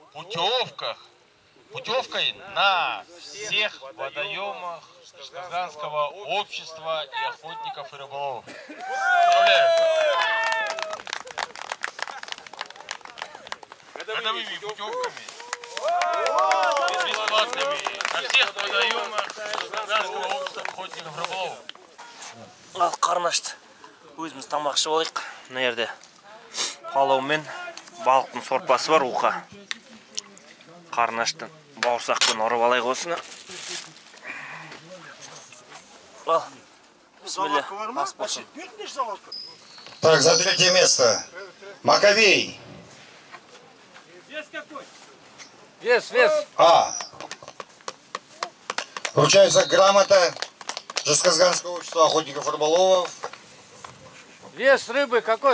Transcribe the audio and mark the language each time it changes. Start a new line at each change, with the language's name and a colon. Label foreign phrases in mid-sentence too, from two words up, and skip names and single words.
Russian: путевкой на всех водоемах Казанского общества и охотников и рыболовов. Поздравляю! Годовыми путевками бесплатными на всех водоемах Казанского общества охотников и рыболовов.
Kazakh: Ал қарны ашты. Өзіміз тамақшы болайық. Мына жерде палау мен балықтың сорпасы бар, уқа. Қарны ашты. Бауырсақпен ұрып алайық осыны. Ал. Бисмилля. Ас болсын.
Russian: Так, за третье место. Маковей. Вес какой? Вес. А. Вручается грамота Жезказганского общества охотников и рыболовов. Вес рыбы какой?